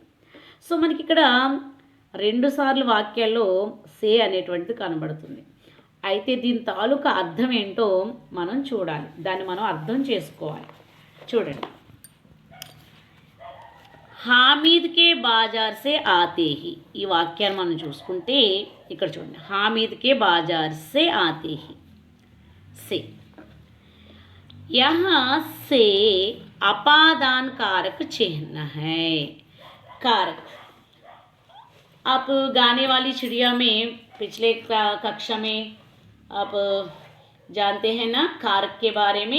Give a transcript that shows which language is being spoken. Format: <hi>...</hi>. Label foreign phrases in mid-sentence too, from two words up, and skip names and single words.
<te>సో మనకి ఇక్కడ రెండు సార్లు వాక్యాల్లో సే అనేటువంటిది కనబడుతుంది. అయితే దీని తాలూకా అర్థం ఏంటో మనం చూడాలి, దాన్ని మనం అర్థం చేసుకోవాలి. చూడండి,</te> <hi>हामिद के बाज़ार से आते ही,</hi> <te>ఈ వాక్యాన్ని మనం చూసుకుంటే ఇక్కడ చూడండి,</te> <hi>हामिद के बाज़ार से आते ही से, यहाँ से अपादान कारक चिन्ह है. कारक, आप गाने वाली चिड़िया में पिछले कक्षा में आप जानते हैं ना कारक के बारे में.</hi>